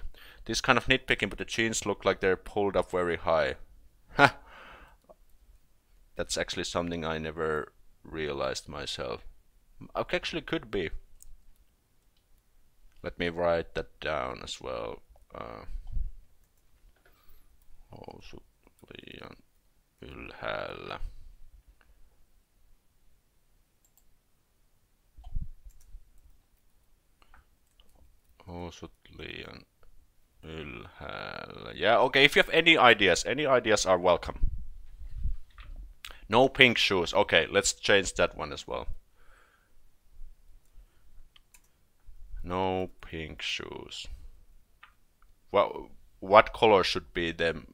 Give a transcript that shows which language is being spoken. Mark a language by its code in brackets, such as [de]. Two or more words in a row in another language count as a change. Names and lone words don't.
[en] This kind of nitpicking, but the jeans look like they're pulled up very high. That's actually something I never realized myself. Okay, actually could be. Let me write that down as well. [fi] Housut liian ylhäällä. Housut liian ylhäällä. [en] Yeah, okay, if you have any ideas are welcome. No pink shoes. Okay, let's change that one as well. No pink shoes. Well, what color should be them?